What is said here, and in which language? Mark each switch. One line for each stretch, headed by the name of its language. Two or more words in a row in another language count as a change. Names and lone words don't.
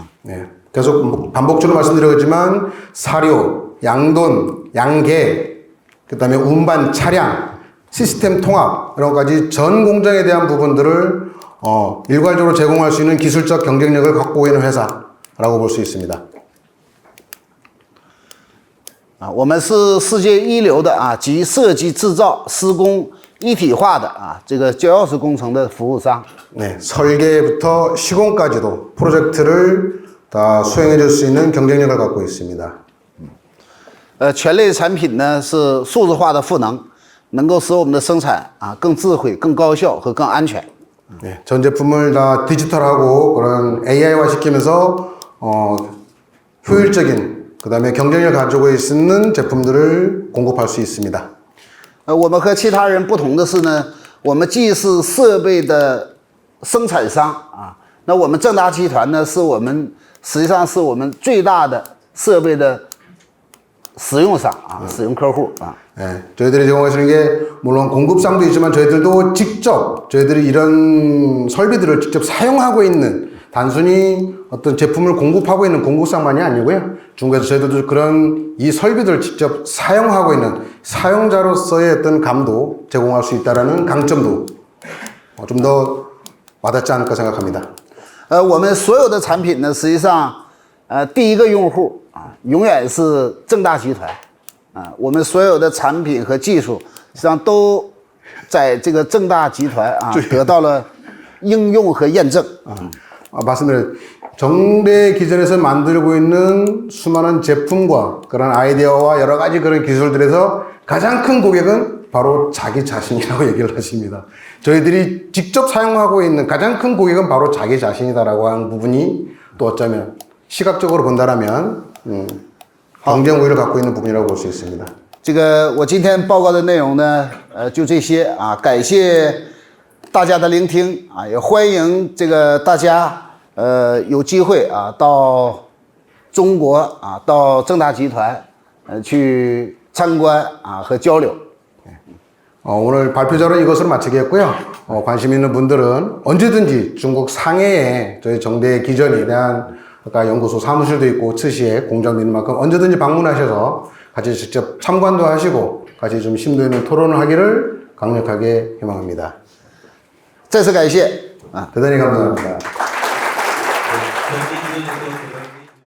Korean: 네, 계속 반복적으로 말씀드렸지만 사료, 양돈, 양계, 그다음에 운반 차량, 시스템 통합 이런 것까지 전 공장에 대한 부분들을 일괄적으로 제공할 수 있는 기술적 경쟁력을 갖고 있는 회사라고 볼 수 있습니다.
Chinese: 啊，我们是世界一流的啊，集设计、制造、施工一体化的啊，这个焦钥匙工程的服务商。
Korean: 네, 설계부터 시공까지도 프로젝트를 다 수행해 줄 수 있는 경쟁력을 갖고 있습니다.
Chinese: 全类产品呢是数字化的赋能，能够使我们的生产啊更智慧、更高效和更安全。
Korean: 네, 전 제품을 다 디지털하고 그런 AI화 시키면서 효율적인 그다음에 경쟁력을 가지고 있는 제품들을 공급할 수 있습니다.
Chinese: 我们和其他人不同的是呢，我们既是设备的生产商啊，那我们正达集团呢是我们实际上是我们最大的设备的使用商啊，使用客户啊。
Korean: 네, 저희들이 제공하시는 게 물론 공급상도 있지만 저희들도 직접 저희들이 이런 설비들을 직접 사용하고 있는 단순히 어떤 제품을 공급하고 있는 공급상만이 아니고요. 중국에서 저희들도 그런 이 설비들을 직접 사용하고 있는 사용자로서의 어떤 감도 제공할 수 있다라는 강점도 좀 더 와닿지 않을까 생각합니다.
Chinese: 我们所有的产品呢，实际上第一个用户啊，永远是正大集团。啊，我们所有的产品和技术实际上都在这个正大集团啊得到了应用和验证。
Korean: 말씀드린 정대 기전에서 만들고 있는 수많은 제품과 그런 아이디어와 여러 가지 그런 기술들에서 가장 큰 고객은 바로 자기 자신이라고 얘기를 하십니다. 저희들이 직접 사용하고 있는 가장 큰 고객은 바로 자기 자신이다라고 하는 부분이 또 어쩌면 시각적으로 본다라면 경쟁 우위를 갖고 있는 부분이라고 볼 수 있습니다.
Chinese: 这个我今天报告的内容呢，就这些啊，感谢大家的聆听啊，也欢迎这个大家有机会啊到中国啊到正达集团去参观啊和交流。
Korean: 오늘 발표 자료는 이것으로 마치겠고요. 관심 있는 분들은 언제든지 중국 상해에 저희 정대 기전에 대한 아까 연구소 사무실도 있고 츠시에 공장도 있는 만큼 언제든지 방문하셔서 같이 직접 참관도 하시고 같이 좀 심도 있는 토론을 하기를 강력하게 희망합니다.
Chinese: 再次感谢啊。
Korean: 대단히 감사합니다. 전기 기술에서